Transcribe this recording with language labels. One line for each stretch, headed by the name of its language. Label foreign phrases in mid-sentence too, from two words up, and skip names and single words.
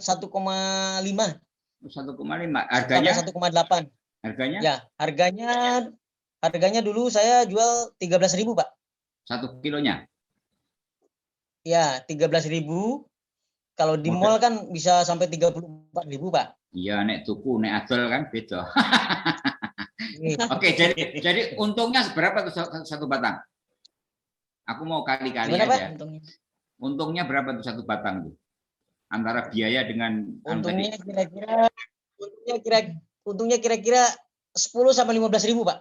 Indonesian: 1,5. Harganya? 1,8. Harganya? Ya, harganya dulu saya jual 13.000 Pak. 1 kilonya? Ya, 13.000. Kalau di mall kan bisa sampai 34.000 Pak. Iya,
Javanese: nek tuku, nek adol kan beda.
Indonesian: Oke, jadi untungnya seberapa tuh satu batang? Aku mau kali-kali aja. Untungnya berapa tuh satu batang tuh? Antara biaya dengan untungnya kira-kira 10 sampai 15.000 Pak.